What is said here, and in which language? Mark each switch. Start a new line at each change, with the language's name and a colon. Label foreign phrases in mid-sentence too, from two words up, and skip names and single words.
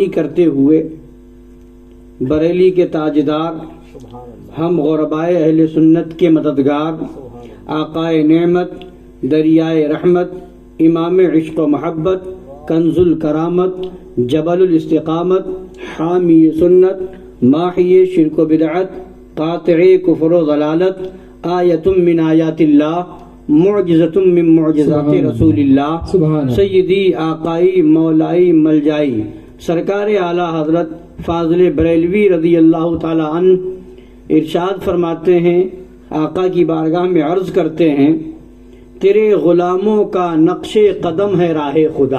Urdu: کرتے ہوئے بریلی کے تاجدار، ہم غربائے اہل سنت کے مددگار، آقائے نعمت، دریائے رحمت، امام عشق و محبت، کنز الکرامت، جبل الاستقامت، حامی سنت، ماحی شرک و بدعت، قاطع کفر و ضلالت،
Arabic: آیت من آیات اللہ، معجزۃ من معجزات رسول اللہ، سبحان اللہ،
Urdu: سیدی آقائی مولائی ملجائی سرکار اعلیٰ حضرت فاضل بریلوی
Arabic: رضی اللہ تعالی عنہ
Urdu: ارشاد فرماتے ہیں، آقا کی بارگاہ میں عرض کرتے ہیں، تیرے غلاموں کا نقش قدم ہے راہ خدا۔